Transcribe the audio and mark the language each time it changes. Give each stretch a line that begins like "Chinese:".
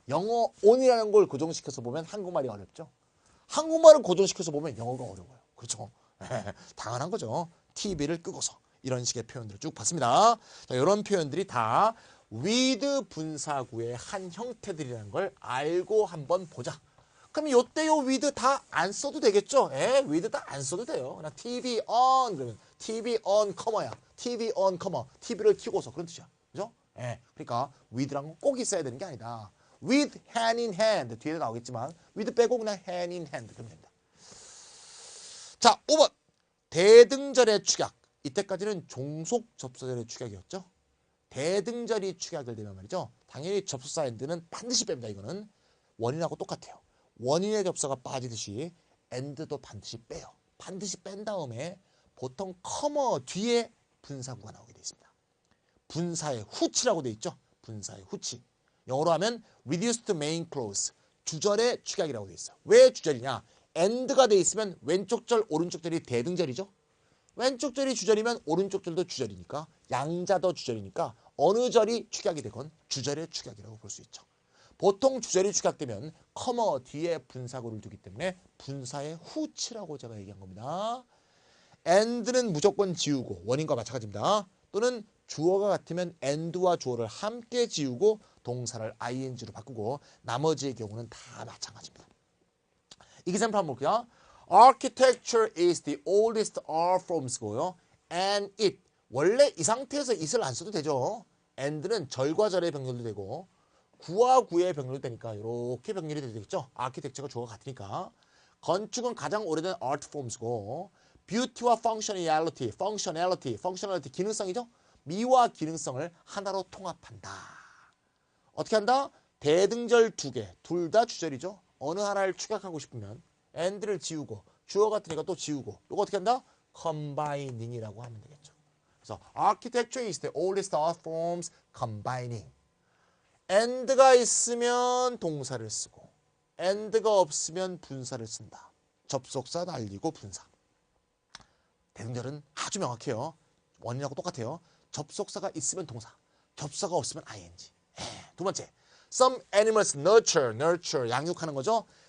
Korean: 영어 on이라는 걸 고정시켜서 보면 한국말이 어렵죠. 한국말을 고정시켜서 보면 영어가 어려워요. 그렇죠? 당연한 거죠. TV를 끄고서. 이런 식의 표현들을 쭉 봤습니다. 자, 이런 표현들이 다 with 분사구의 한 형태들이라는 걸 알고 한번 보자. 그럼 요때요 with 다 안 써도 되겠죠? with 다 안 써도 돼요. 그냥 TV on 그러면 TV on 커머야. TV on 커머. TV를 켜고서 그런 뜻이야. 그죠? 그러니까 with란 건 꼭 있어야 되는 게 아니다. with hand in hand 뒤에도 나오겠지만 with 빼고 그냥 hand in hand 그러면 됩니다. 자, 5번 대등절의 축약. 이때까지는 종속 접속절의 축약이었죠. 대등절이 축약을 되면 말이죠. 당연히 접속사 end는 반드시 뺍니다. 이거는 원인하고 똑같아요. 원인의 접속가 빠지듯이 end도 반드시 빼요. 반드시 뺀 다음에 보통 커머 뒤에 분사구가 나오게 되어 있습니다. 분사의 후치라고 되어 있죠. 분사의 후치. 영어로 하면
English: reduced main clause.
Korean: 주절의 축약이라고 되어 있어요. 왜 주절이냐? end가 되어 있으면 왼쪽 절, 오른쪽 절이 대등절이죠. 왼쪽 절이 주절이면 오른쪽 절도 주절이니까 양자도 주절이니까 어느 절이 축약이 되건 주절의 축약이라고 볼 수 있죠. 보통 주절이 축약되면 커머 뒤에 분사구를 두기 때문에 분사의 후치라고 제가 얘기한 겁니다. and는 무조건 지우고 원인과 마찬가지입니다. 또는 주어가 같으면 and와 주어를 함께 지우고 동사를 ing로 바꾸고 나머지의 경우는 다 마찬가지입니다. example 한번 볼게요.
English: Architecture is the oldest art forms고요. And it.
Korean: 원래 이 상태에서 it을 안 써도 되죠. and는 절과 절의 병렬도 되고 구와 구의 병렬도 되니까 이렇게 병렬이 되겠죠. architecture가 주어가 같으니까. 건축은 가장 오래된 art forms고 beauty와 functionality 기능성이죠. 미와 기능성을 하나로 통합한다. 어떻게 한다? 대등절 두 개, 둘 다 주절이죠. 어느 하나를 축약하고 싶으면 and를 지우고 주어 같으니까 또 지우고 이거 어떻게 한다? combining이라고 하면 되겠죠.
English: 그래서 architecture is the oldest art forms combining.
Korean: and가 있으면 동사를 쓰고 and가 없으면 분사를 쓴다. 접속사 날리고 분사. 대등절은 아주 명확해요. 원인하고 똑같아요. 접속사가 있으면 동사, 접사가 없으면 ing. 두 번째,
English: some animals nurture,
Korean: 양육하는 거죠.